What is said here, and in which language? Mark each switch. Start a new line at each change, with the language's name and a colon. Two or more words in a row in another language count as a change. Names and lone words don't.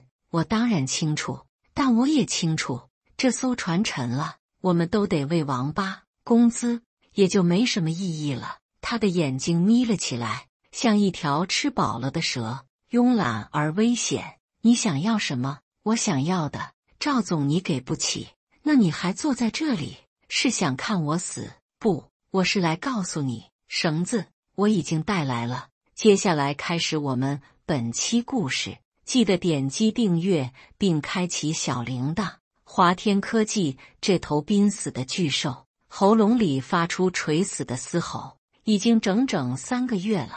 Chinese: 我當然清楚，但我也清楚，這艘船沉了，我們都得為王八，工資也就沒什麼意義了。他的眼睛眯了起來，像一條吃飽了的蛇，慵懶而危險。你想要什麼？我想要的，趙總你給不起。那你還坐在這裡，是想看我死？不，我是來告訴你，繩子我已經帶來了。接下來開始我們本期故事，記得點擊訂閱並開啟小鈴鐺。華天科技這頭瀕死的巨獸，喉嚨裡發出垂死的嘶吼，已經整整3個月了。